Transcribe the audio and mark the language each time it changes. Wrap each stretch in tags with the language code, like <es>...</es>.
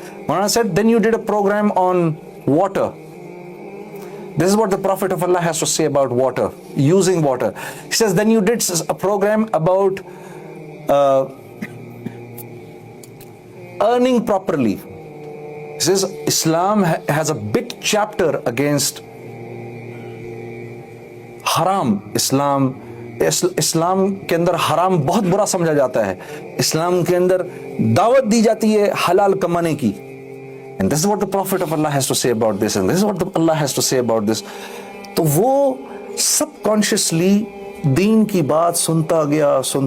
<en>Maulana said, then you did a program on water. This is what the Prophet of Allah has to say about water, using water. He says, then you did a program about earning properly. He says, Islam has a big chapter against haram.</en> <ur>اسلام کے اندر حرام بہت برا سمجھا جاتا ہے. اسلام کے اندر دعوت دی جاتی ہے حلال کمانے کی.</ur> <en>And this is what the Prophet of Allah has to say about this, and this is what Allah has to say about this.</en> <ur>تو وہ سب کانشیسلی دین کی بات سنتا گیا.</ur>